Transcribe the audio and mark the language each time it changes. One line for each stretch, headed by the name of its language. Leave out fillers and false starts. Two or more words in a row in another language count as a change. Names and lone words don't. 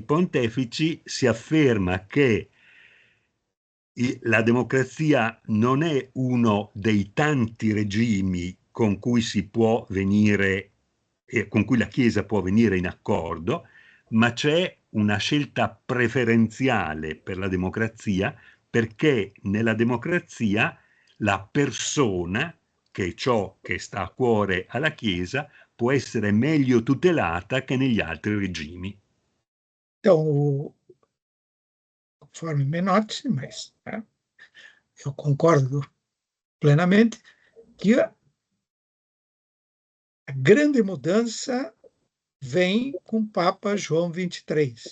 Italian: pontefici si afferma che la democrazia non è uno dei tanti regimi con cui si può venire, con cui la Chiesa può venire in accordo, ma c'è una scelta preferenziale per la democrazia, perché nella democrazia la persona, che è ciò che sta a cuore alla Chiesa, può essere meglio tutelata che negli altri regimi.
Portuguese: Então, conforme Menotti, mas eu concordo plenamente, que a grande mudança vem com o Papa João XXIII.